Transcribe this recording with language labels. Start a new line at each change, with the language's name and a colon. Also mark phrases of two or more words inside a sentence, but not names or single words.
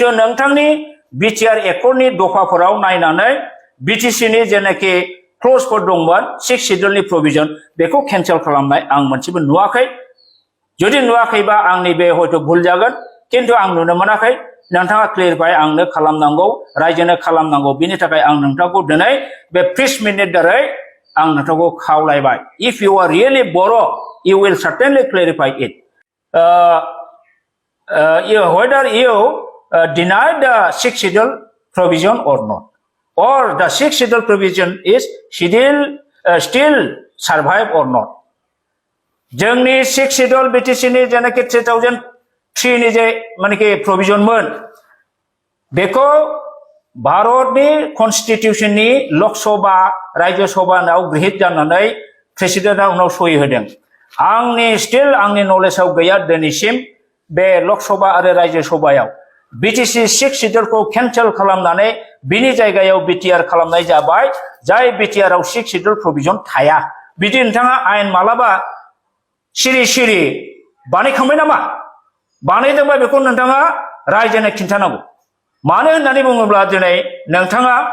Bodo: नोंथांनि बिटिआर एकर्डनि दफाफोराव नायनानै बिटिसिनि जेनाखि क्लजफोर दंमोन 6 शेड्यूलनि प्रोविजन बेखौ केन्सेल खालामनाय आं मोनसेबो नुवाखै जुदि नुवाखैबा आंनि बे हयथ' भुल जागोन किन्तु आं नुनो मोनाखै नोंथाङा क्लियारफाइ आंनो खालामनांगौ रायजोनो खालामनांगौ बिनि थाखाय आं नोंथांखौ दिनै बे प्रेस मिटनि दारै आं नोंथांखौ खावलायबाय
English: if you are really
Bodo: बर'
English: you will certainly clarify it whether you deny the 6th schedule provision or not or the 6th schedule provision is still survive or not जोंनि 6th
Bodo: schedule बिटिसिनि जेनाखि 2003 नि जे मानेकि प्रोविजन मोन बेखौ भारतनि कन्स्टिट्यूशननि लोकसभा राज्य सभायाव गृहीत जानानै प्रेसिडेन्टआ उनाव सहि होदों आंनि स्टिल आंनि नलेजाव गैया दिनैसिम बे लोकसभा आरो राज्य सभायाव बिटिसि 6 शेड्यूलखौ केन्सेल खालामनानै बिनि जायगायाव बिटिआर खालामनाय जाबाय जाय बिटिआरआव 6
English: schedule provision
Bodo: थाया बिदि नोंथाङा आयेन मालाबा सिरि सिरि बानायखांबाय नामा बानायदोंबा बेखौ नोंथाङा रायजोनो खिन्थानांगौ मानो होननानै बुङोब्ला दिनै नोंथाङा